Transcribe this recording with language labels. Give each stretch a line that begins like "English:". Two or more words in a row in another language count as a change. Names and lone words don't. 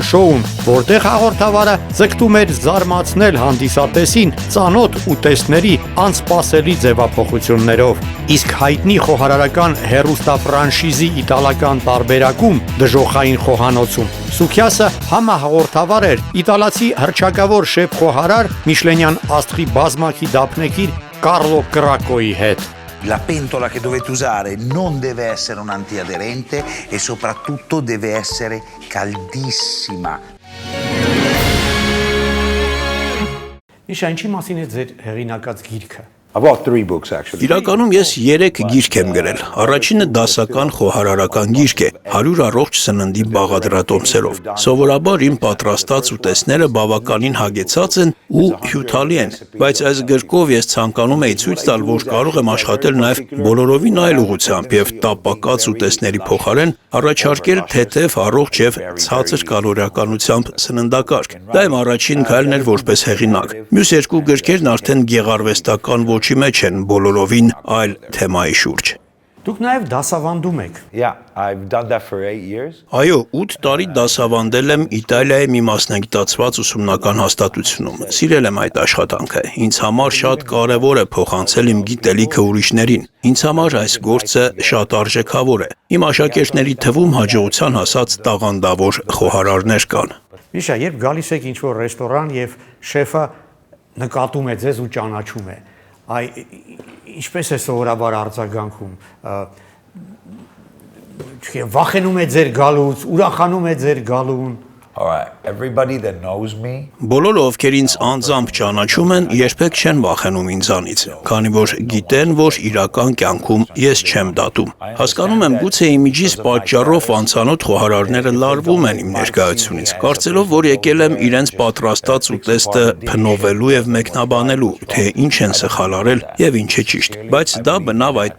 Armenian: շոուն, որտեղ հաղորդավարը ձգտում էր զարմացնել հանդիսատեսին ծանոթ ուտեստների անսպասելի ձևափոխություններով։ Իսկ հայտնի խոհարարական հեռուստաֆրանշիզի իտալական տարբերակում դժոխային խոհանոցում Սուքյասը համահաղորդավար էր իտալացի հռչակավոր շեֆ խոհարար Միշլենյան աստղի բազմակի դափնեկիր Կարլո Կրակոյի հետ։
Italian: La pentola che dovete usare non deve essere un antiaderente e soprattutto deve essere caldissima.
Armenian: Միշա, ինչի մասին է ձեր հեղինակած գիրքը։
English: About 3 books actually.
Armenian: Իրականում ես 3 գիրք եմ գրել։ Առաջինը դասական խոհարարական գիրք է, 100 առողջ սննդի բաղադրատոմսերով։ Սովորաբար իմ պատրաստած ուտեստները բավականին հագեցած են ու հյութալի են, բայց այս գրքով ես ցանկանում էի ցույց տալ, որ կարող եմ աշխատել նաև բոլորովին այլ ուղղությամբ եւ տապակած ուտեստների փոխարեն առաջարկել թեթև, առողջ եւ ցածր կալորիականությամբ սննդակարգ։ Դա իմ առաջին քայլն էր որպես հեղինակ։ Մյուս 2 գրքերն արդեն գեղարվեստական ոչի մեջ են բոլորովին այլ թեմայի շուրջ։ Դուք նաև դասավանդում եք։
English: Yeah, I've done that for 8 years.
Armenian: Այո, 8 տարի դասավանդել եմ Իտալիայի մի մասնագիտացված ուսումնական հաստատությունում։ Սիրել եմ այդ աշխատանքը։ Ինձ համար շատ կարևոր է փոխանցել իմ գիտելիքը ուրիշներին։ Ինձ համար այս գործը շատ արժեքավոր է։ Իմ աշակերտների թվում հաջողության հասած տաղանդավոր խոհարարներ կան։ Միշա, երբ գալիս եք ինչ-որ ռեստորան եւ շեֆը նկատում է ձեզ ու ճանաչում է, ինչպես է սովորաբար արձագանքում, վախենում է ձեր գալուց, ուրախանում է ձեր գալուն։
English: All right, everybody that knows me.
Armenian: Բոլորը, ովքեր ինձ անձամբ ճանաչում են, երբեք չեն վախենում ինձանից, քանի որ գիտեն, որ իրական կյանքում ես չեմ դատում։ Հասկանում եմ, գուցե իմիջիս պատճառով անծանոթ խոհարարները լարվում են իմ ներկայությունից, կարծելով, որ եկել եմ իրենց պատրաստած ուտեստը փնովելու եւ մեկնաբանելու, թե ինչ են սխալ արել եւ ինչ է ճիշտ։ Բայց դա բնավ այդպես